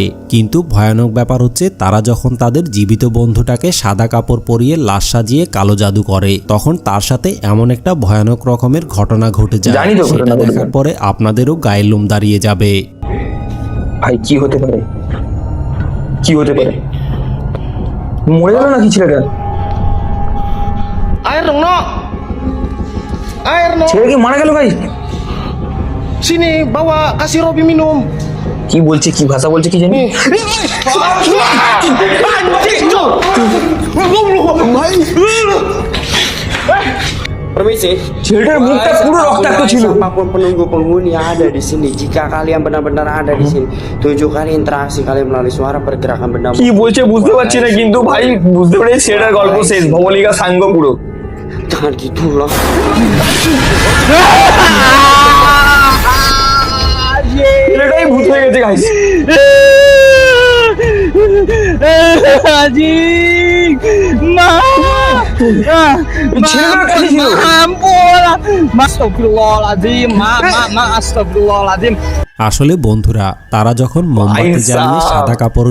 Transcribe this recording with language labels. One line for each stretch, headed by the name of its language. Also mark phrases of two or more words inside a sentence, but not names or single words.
Bangla: কিন্তু ভয়ানক ব্যাপার হচ্ছে, তারা যখন তাদের জীবিত বন্ধুটাকে সাদা কাপড় পরিয়ে লাশ সাজিয়ে কালো জাদু করে, তখন তার সাথে এমন একটা ভয়ানক রকমের ঘটনা ঘটে যায়, সেটা দেখার পরে আপনাদেরও গায়ের লোম দাঁড়িয়ে যাবে। ভাই কি হতে পারে? মরে গেল নাকি ছেলেটা? ছেলে কি মারা গেল ভাই?
Indonesian: Sini bawa kasih Robi minum.
Bangla: কি বলছে, কি ভাষা বলছে কি জানি।
Indonesian: Permisi.
Bangla: ছেলেটার মুখটা পুরো রক্তাক্ত ছিল।
Indonesian: Siapapun penunggu penghuni yang ada di sini, jika kalian benar-benar ada di sini, tunjukkan interaksi kalian melalui suara pergerakan benda.
Bangla: কি বলছে বুঝতে পারছি না, কিন্তু ভাই বুঝতে পেরেছি ছেলেটার গল্প শেষ। ভবলিকা সাঙ্গ পুরো।
Indonesian: Jangan gitu loh.
Bangla: ছেলেটাই ভূত হয়ে গেছে গাইস। ছেলেটার কাছে ছিল। আসলে বন্ধুরা, তারা যখন মোমবাতি জ্বালিয়ে সাদা কাপড়